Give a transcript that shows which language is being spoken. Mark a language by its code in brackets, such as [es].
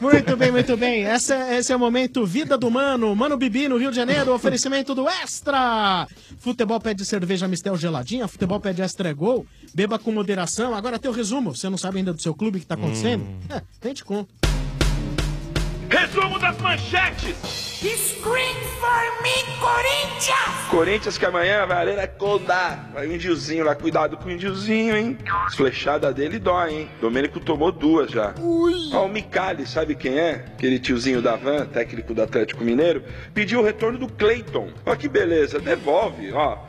[pt] Muito bem, muito bem. Esse é o momento Vida do Mano. Mano Bibi, no Rio de Janeiro, oferecimento do Extra. Futebol pede cerveja Mistel geladinha, futebol pede Extra é gol. Beba com moderação. Agora tem o resumo. Você não sabe ainda do seu clube o que tá acontecendo? Nem te conto. Resumo das manchetes. [en] Scream for me, Corinthians! [pt] Corinthians que amanhã vai ali na Codá. Vai o indiozinho lá, cuidado com o indiozinho, hein? As flechadas dele dói, hein? Domênico tomou duas já. Ui! Ó, o Micali, sabe quem é? Aquele tiozinho da van, técnico do Atlético Mineiro, pediu o retorno do Clayton. Ó, que beleza, devolve, ó.